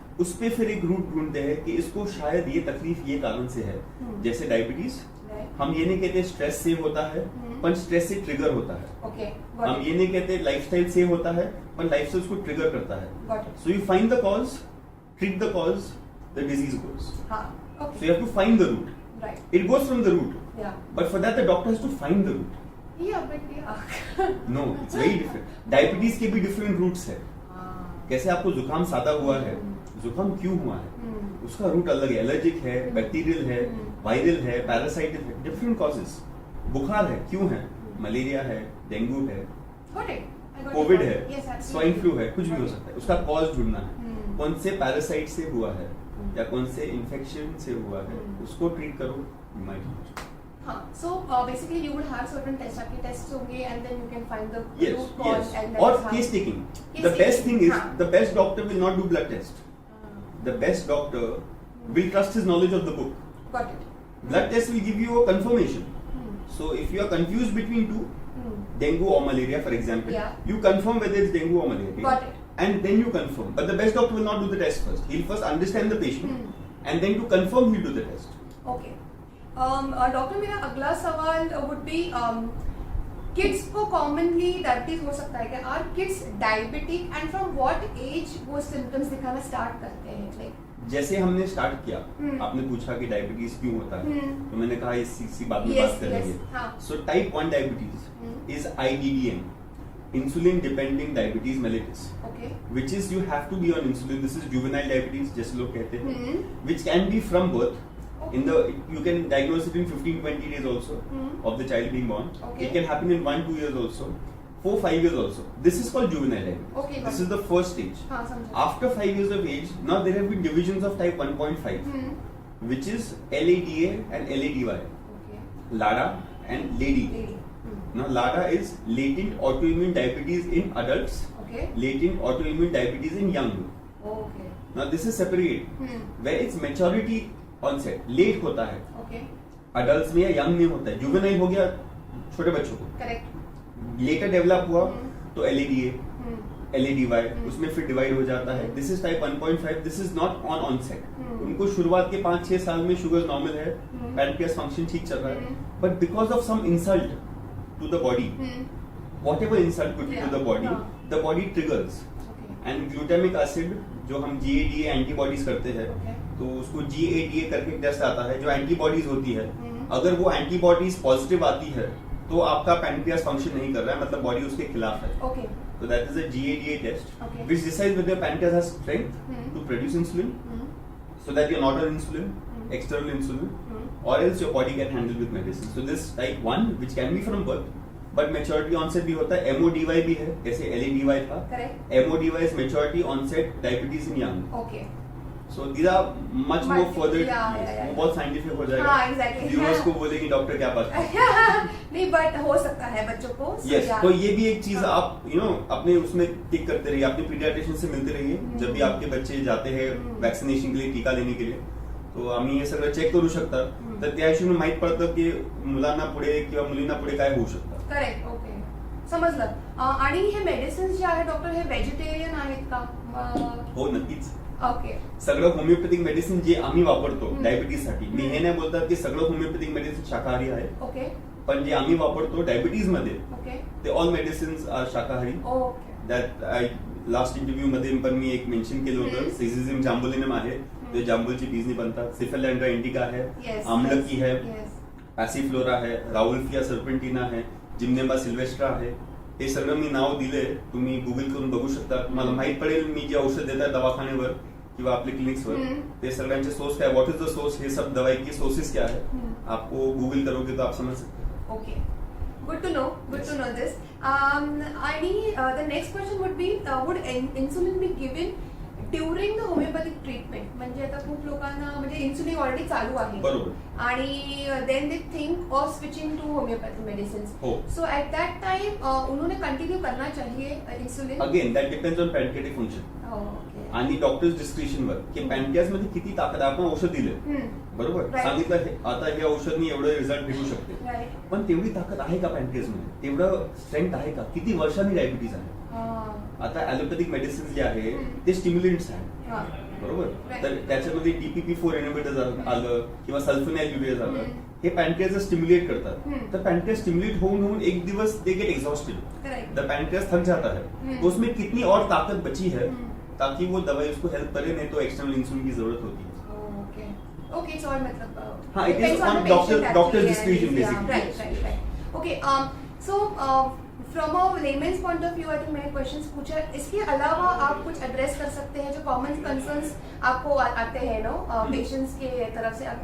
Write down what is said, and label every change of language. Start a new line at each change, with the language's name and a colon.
Hindi: उस पे फिर एक रूट ढूंढते हैं कि इसको शायद ये तकलीफ ये कारण से है, जैसे डायबिटीज। हम ये नहीं कहते स्ट्रेस से होता है, पर स्ट्रेस से ट्रिगर होता है। हम ये नहीं कहते लाइफस्टाइल से होता है, पर लाइफस्टाइल उसको ट्रिगर करता है।
English: So you find the cause, treat the cause, the disease goes. So you have to find the root. Right. It goes from the root. Yeah. But for that the doctor has to find the root. Yeah. No, it's very different.
Hindi: Diabetes के भी
English: different roots
Hindi: है। कैसे आपको जुकाम सादा हुआ है, जुकाम क्यों हुआ है, उसका रूट अलग है, एलर्जिक है, बैक्टीरियल है, वायरल है, पैरासाइटिक है, डिफरेंट कॉजेस। बुखार है क्यों है, मलेरिया है, डेंगू है, कोविड है, स्वाइन फ्लू है, कुछ भी हो सकता है। उसका कॉज ढूंढना है, कौन से पैरासाइट से हुआ है या कौन से इन्फेक्शन से हुआ है, उसको ट्रीट करो।
English: हाँ, so basically you would have certain tests,
Hindi: आपके टेस्ट होंगे
English: and then you can find the root cause yes. and Or then case taking. The best thing is the best doctor will not do blood test. The best doctor will trust his knowledge of the book. Got it. Blood test will give you a confirmation. So if you are confused between two, dengue or malaria, for example, you confirm whether it's dengue or malaria. Got it. And then you confirm. But the best doctor will not do the test first. He'll first understand the patient, and then to confirm he'll do the test. Okay.
Hindi: Doctor मेरा अगला सवाल
English: would be
Hindi: kids को commonly diabetes हो सकता है क्या?
English: Are kids diabetic and from what age
Hindi: वो symptoms दिखाना start करते हैं?
English: Like
Hindi: जैसे हमने स्टार्ट किया, आपने पूछा कि डायबिटीज क्यों होता है, तो मैंने कहा इसी बात में बात करेंगे।
English: So type 1 diabetes is IDDM, insulin dependent diabetes mellitus, which is you have to be on insulin. This is juvenile diabetes
Hindi: जैसे लोग कहते हैं,
English: which can be from birth. In the you can diagnose it in 15-20 days also of the child being born. It can happen in 1-2 years also, 4-5 years also. This is called juvenile diabetes. This is the first stage. After 5 years of age, now there have been divisions of type 1.5, which is LADA and LADY, LADA and LADY. Now LADA is latent autoimmune diabetes in adults, latent autoimmune diabetes in young. Now this is separate, where its maturity onset late होता है,
Hindi: adults में या young में होता है। juvenile हो गया छोटे बच्चों को, later develop हुआ तो LADA, LADY, उसमें फिर divide हो जाता है।
English: This is type 1.5. This is not on onset.
Hindi: उनको शुरुआत के 5-6 साल में शुगर नॉर्मल है, पैनक्रियास फंक्शन ठीक चल रहा है,
English: but because of some insult to the body, whatever insult could be to the body triggers,
Hindi: and glutamic acid जो हम GADA एंटीबॉडीज करते हैं, तो उसको GADA करके टेस्ट आता है जो एंटीबॉडीज होती है। अगर वो एंटीबॉडीज पॉजिटिव आती है तो आपका पैनक्रियास फंक्शन नहीं कर रहा है, मतलब बॉडी उसके खिलाफ है।
English: So that is a GADA test, which decides whether your pancreas has strength to produce insulin, so that you're not on insulin, external insulin, or else your body can handle with medicine. So this type 1, which can be from birth, but maturity onset
Hindi: भी होता है। MODY भी है, जैसे LADY था।
English: MODY is maturity onset diabetes in young. So these are much more further.
Hindi: वो बहुत scientific हो जाएगा। हाँ, exactly. Viewers को बोलेंगे डॉक्टर क्या बात है। नहीं, but हो सकता है बच्चों को। Yes, तो ये भी एक चीज आप अपने उसमें टिक करते रहिए, अपने पीडियाट्रिशियन से मिलते रहिए जब भी आपके बच्चे जाते हैं वॅक्सिनेशन के लिए, टीका लेने के लिए।
Marathi: तो आम्ही हे सगळं चेक करू शकता, तर त्या हिशोबाने माहित पडतं की मुलांना पुढे किंवा मुलींना पुढे काय होऊ शकतं। करेक्ट, ओके, समजलं। आणि हे मेडिसिन्स जे आहे डॉक्टर, हे व्हेजिटेरियन आहेत का? हो, नक्कीच। ओके, सगळं होमिओपॅथिक मेडिसिन जे आम्ही वापरतो डायबिटीज साठी, मी हे नाही बोलतात की सगळं होमिओपॅथिक मेडिसिन शाकाहारी आहे, ओके, पण जे आम्ही वापरतो डायबिटीज मध्ये, ओके, ते ऑल मेडिसिन्स आर शाकाहारी। Okay, that I last interview मध्ये पण मी एक मेन्शन केलं होतं, सिझिझिम जांबुलिनम आहे, ते जांबूलची बीजनी बनतात, सिफेलॅन्ड्रा इंडिका है, आमलकी है, पॅसिफ्लोरा है, राउल्फिया सर्पेंटिना है, जिम्नेबा सिल्वेस्ट्रा आहे। हे सगळं मी नाव दिले, तुम्ही गुगल करून बघू शकता, तुम्हाला माहित पडेल मी जे औषध देतात दवाखानेवर किंवा आपले क्लिनिक्सवर, ते सगळ्यांचे सोर्स काय,
English: what is the source,
Hindi: ये सब दवाई की सोर्सेस क्या है, आपको गूगल करोगे तो आप समझ सकते हैं।
English: Okay, Good to know this. The next question would be, would insulin be given during the homeopathic treatment?
Marathi: म्हणजे आता खूप लोकांना म्हणजे इन्सुलिन ऑलरेडी चालू आहे बरोबर
English: आणि then they think of switching to homeopathic medicine.
Hindi: So at that time उन्होंने कंटिन्यू करना चाहिए insulin?
English: again that depends on pancreatic function
Marathi: आणि डॉक्टर्स डिस्क्रिप्शनवर की पॅनक्रियास मध्ये किती ताकद आहे. आपण औषध दिले बरोबर, सांगितलं आता हे औषधनी एवढं रिझल्ट भेटू शकते, पण तेवढी ताकद आहे का पॅनक्रियास मध्ये? तेवढं स्ट्रेंथ आहे का? किती वर्षांनी डायबिटीज आहे? आता ॲलोपॅथिक मेडिसिन जे आहे ते स्टिम्युलंट्स आहेत बरोबर, तर त्याच्यामध्ये DPP-4 इनहिबिटर्स आलं किंवा सल्फोनाइल्युरियाज आलं, हे पॅनक्रियास स्टिम्युलेट करतात. तर पॅनक्रियास स्टिम्युलेट होऊन एक दिवस
English: they get exhausted,
Hindi: द पॅनक्रियास थक जाता है, तो उसमें कितनी और ताकत बची है ताकि वो दवाई उसको हेल्प करे, नहीं तो एक्सटर्नल इंसुलिन की जरूरत होती है. ओके सो मतलब
English: हाँ, it is on doctor's discretion basically. Right. Okay, so from a layman's point of view, I think
Hindi: मैंने questions पूछा. इसके अलावा आप कुछ address कर सकते हैं जो common concerns आपको आते हैं नो patients के तरफ से?